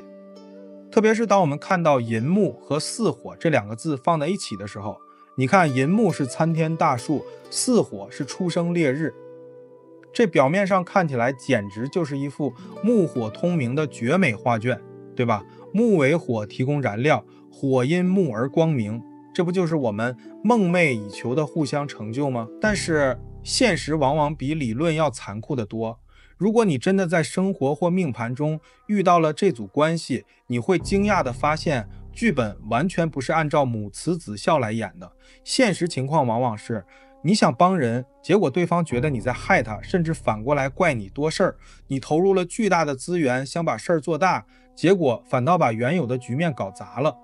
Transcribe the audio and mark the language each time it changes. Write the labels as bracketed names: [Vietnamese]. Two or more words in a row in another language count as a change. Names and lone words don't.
[Chinese] 特別是當我們看到寅木和巳火這兩個字放在一起的時候，你看寅木是參天大樹，巳火是初升烈日，這表面上看起來簡直就是一幅木火通明的絕美畫卷，對吧？木為火提供燃料，火因木而光明，這不就是我們夢寐以求的互相成就嗎？但是現實往往比理論要殘酷得多。如果你真的在生活或命盤中遇到了这組關係，你會驚訝地發現，劇本完全不是按照母慈子孝來演的。現實情況往往是，你想幫人，結果對方覺得你在害他，甚至反過來怪你多事兒。你投入了巨大的資源，想把事兒做大，結果反倒把原有的局面搞砸了。